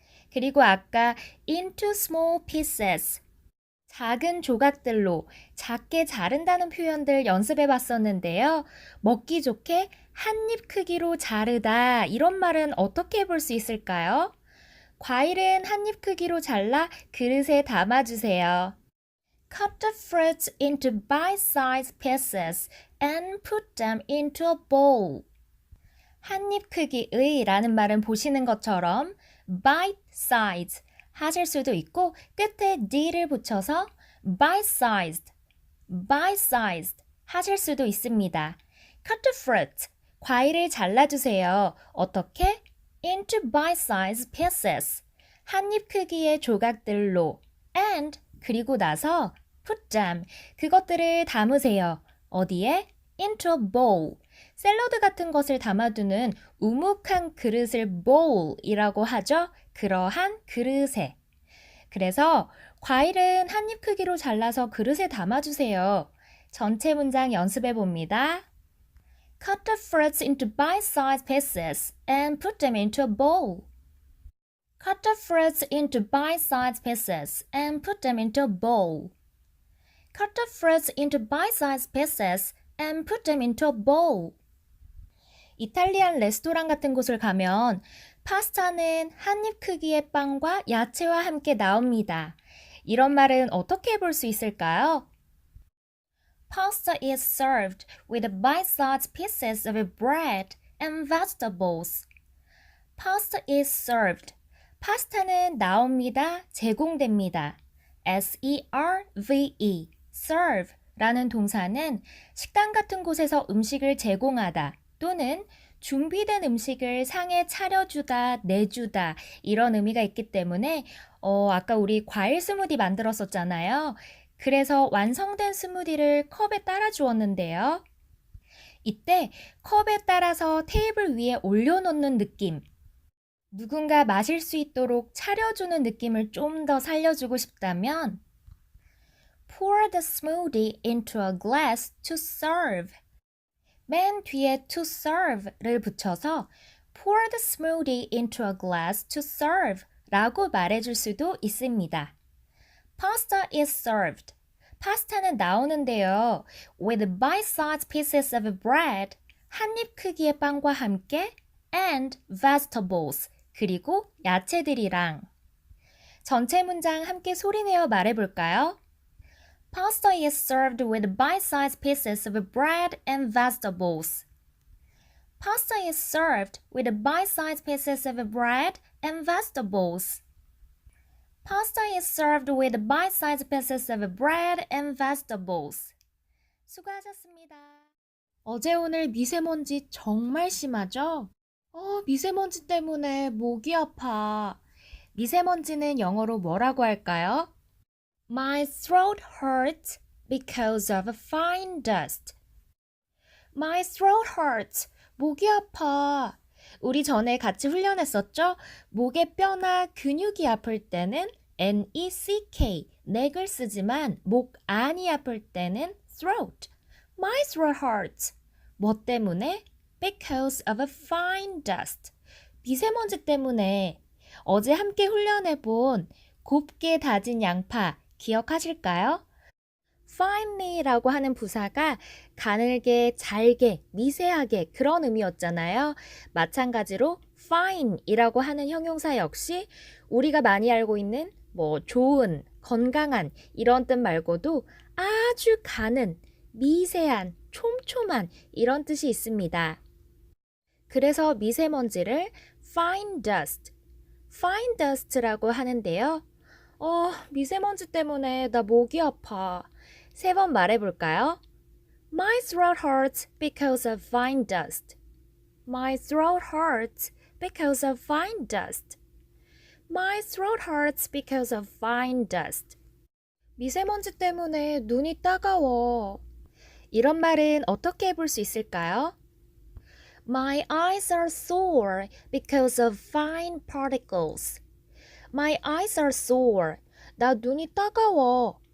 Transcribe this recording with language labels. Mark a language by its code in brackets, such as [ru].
[ko] 그리고 아까 [en] into small pieces. [ko] 작은 조각들로 작게 자른다는 표현들 연습해 봤었는데요. 먹기 좋게 한 입 크기로 자르다 이런 말은 어떻게 해볼 수 있을까요? 과일은 한 입 크기로 잘라 그릇에 담아주세요. [en] Cut the fruits into bite-sized pieces and put them into a bowl. [ko] 한 입 크기의 라는 말은 보시는 것처럼 bite-sized 하실 수도 있고 끝에 d를 붙여서 bite-sized 하실 수도 있습니다. [en] Cut the fruit, [ko] 과일을 잘라주세요. 어떻게? [en] into bite-sized pieces. [ko] 한 입 크기의 조각들로 and 그리고 나서 [en] put them. [ko] 그것들을 담으세요. 어디에? [en] into a bowl. [ko] 샐러드 같은 것을 담아두는 우묵한 그릇을 bowl이라고 하죠. 그러한 그릇에. 그래서 과일은 한 입 크기로 잘라서 그릇에 담아주세요. 전체 문장 연습해 봅니다. [en] Cut the fruits into bite-sized pieces and put them into a bowl. Cut the fruits into bite-sized pieces and put them into a bowl. Cut the fruits into bite-sized pieces and put them into a bowl. [ko] 이탈리안 레스토랑 같은 곳을 가면 파스타는 한 입 크기의 빵과 야채와 함께 나옵니다. 이런 말은 어떻게 볼 수 있을까요? [en] Pasta is served with bite-sized pieces of bread and vegetables. Pasta is served. [ko] 파스타는 나옵니다, 제공됩니다. S-E-R-V-E, serve 라는 동사는 식당 같은 곳에서 음식을 제공하다 또는 준비된 음식을 상에 차려주다, 내주다 이런 의미가 있기 때문에 아까 우리 과일 스무디 만들었었잖아요. 그래서 완성된 스무디를 컵에 따라 주었는데요. 이때 컵에 따라서 테이블 위에 올려놓는 느낌, 누군가 마실 수 있도록 차려주는 느낌을 좀 더 살려주고 싶다면 [en] Pour the smoothie into a glass to serve. [ko] 맨 뒤에 to serve를 붙여서 [en] Pour the smoothie into a glass to serve [ko] 라고 말해줄 수도 있습니다. [en] Pasta is served. [ko] 파스타는 나오는데요. [en] With bite-sized pieces of bread. [ko] 한 입 크기의 빵과 함께 [en] and vegetables. [ko] 그리고 야채들이랑. 전체 문장 함께 소리내어 말해볼까요? [en] Pasta is served with bite-sized pieces of bread and vegetables. Pasta is served with bite-sized pieces of bread and vegetables. Pasta is served with bite-sized pieces of bread and vegetables. [ko] 수고하셨습니다. 어제 오늘 미세먼지 정말 심하죠? 미세먼지 때문에 목이 아파. 미세먼지는 영어로 뭐라고 할까요? [en] My throat hurts because of fine dust. My throat hurts. [ko] 목이 아파. 우리 전에 같이 훈련했었죠? 목의 뼈나 근육이 아플 때는 neck, 넥을 쓰지만 목 안이 아플 때는 throat. [en] My throat hurts. [ko] 뭐 때문에? [en] Because of a fine dust. [ko] 미세먼지 때문에. 어제 함께 훈련해본 곱게 다진 양파 기억하실까요? finely라고 하는 부사가 가늘게, 잘게, 미세하게 그런 의미였잖아요. 마찬가지로 fine이라고 하는 형용사 역시 우리가 많이 알고 있는 좋은, 건강한 이런 뜻 말고도 아주 가는, 미세한, 촘촘한 이런 뜻이 있습니다. 그래서 미세먼지를 fine dust라고 하는데요. 미세먼지 때문에 나 목이 아파. 3번 말해볼까요? [en] My throat hurts because of fine dust. My throat hurts because of fine dust. My throat hurts because of fine dust. [ko] 미세먼지 때문에 눈이 따가워. 이런 말은 어떻게 해볼 수 있을까요? [en] My eyes are sore because of fine particles. My eyes are sore. [ko] 나 눈이 따가워.